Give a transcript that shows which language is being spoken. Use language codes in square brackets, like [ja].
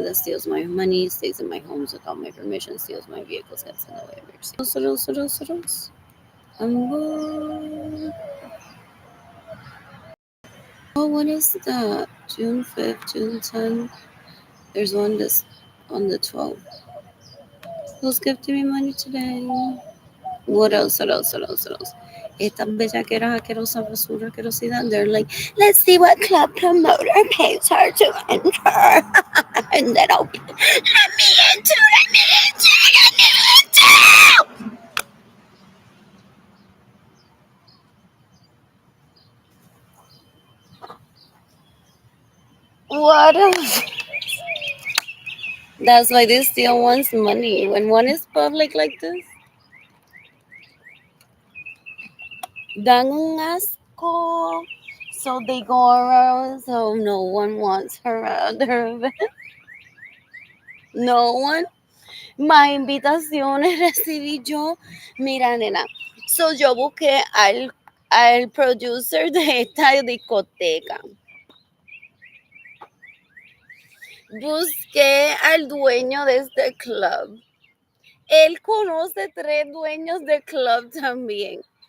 [en] That steals my money, stays in my homes without my permission, steals my vehicles, gets in the way of your safety. I'm bored. Oh, what is that? June 5th, June 10th. There's one this on the 12th. Who's gifting me money today? What else? What else? What else? What else? [es] Estas bellaqueras asquerosas basura asquerosidad. [en] They're like, let's see what club promoter pays her to enter. And then I'll be, let me enter, let me enter, let me enter. What else? That's why they steal one's money. When one is public like this, dan un asco. So they go around, so no one wants her at their event. No one. [es] Más invitaciones recibí yo. Mira, nena. So yo busqué al producer de esta discoteca. Busqué al dueño de este club. Él conoce 3 dueños de club también.